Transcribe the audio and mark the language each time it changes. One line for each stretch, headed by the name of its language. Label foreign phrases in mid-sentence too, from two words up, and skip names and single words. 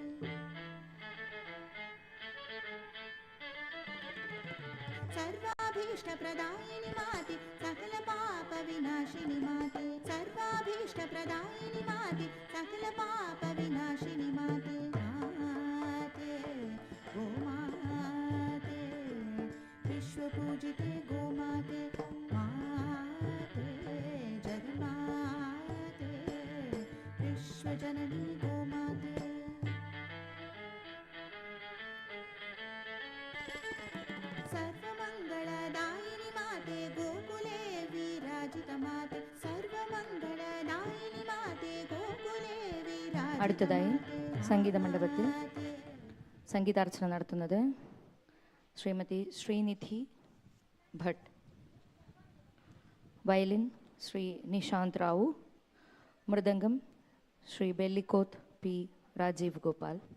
Sanskrit: सर्वाभीष्टप्रदायिनि माते, सकल पाप विनाशिनि माते, सर्वाभीष्टप्रदायिनि माते, सकल पाप विनाशिनि माते, माते गोमाते विश्वपूजिते गोमाते, माते जगन्माते विश्वजननी गोमाते. सर्वमङ्गलदायिनि माते, गोकुले विराजितमाते, सर्वमङ्गलदायिनि माते, गोकुले
Malayalam: അടുത്തതായി
Sanskrit: विराजितमाते.
Malayalam: സംഗീത മണ്ഡപത്തിൽ സംഗീതാർച്ചന നടത്തുന്നത് ശ്രീമതി ശ്രീനിധി ഭട്ട്. വയലിൻ ശ്രീ നിശാന്ത് റാവു. മൃദംഗം ശ്രീ ബെല്ലിക്കോത്ത് പി രാജീവ് ഗോപാൽ.